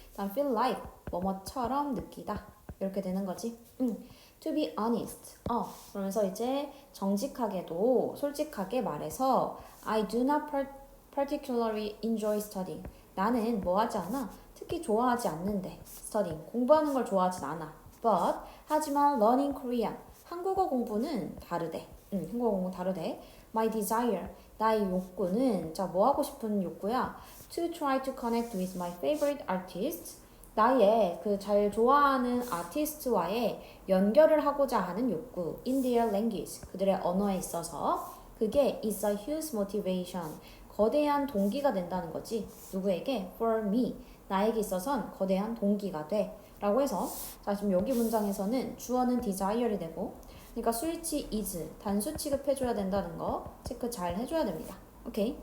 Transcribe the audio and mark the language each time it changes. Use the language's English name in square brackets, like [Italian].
[Korean] 다음 feel like 뭐뭐처럼 느끼다 이렇게 되는 거지. [English] To be honest. [Korean] 그러면서 이제 정직하게도 솔직하게 말해서 [English] I do not particularly enjoy studying. [Korean] 나는 뭐 하지 않아? 특히 좋아하지 않는데. studying. 공부하는 걸 좋아하진 않아. [English] But 하지만 learning Korean. [Korean] 한국어 공부는 다르대. 한국어 공부 다르대. [English] My desire. [Korean] 나의 욕구는 뭐 하고 싶은 욕구야? [English] To try to connect with my favorite artist. [Korean] 나의 그 잘 좋아하는 아티스트와의 연결을 하고자 하는 욕구. [English] In their language. [Korean] 그들의 언어에 있어서 그게 [English] is a huge motivation. [Korean] 거대한 동기가 된다는 거지. 누구에게? [English] For me. [Korean] 나에게 있어서는 거대한 동기가 돼. 라고 해서 자, 지금 여기 문장에서는 주어는 desire이 되고 그러니까 수일치 is 단수 취급해줘야 된다는 거 체크 잘 해줘야 됩니다. 오케이?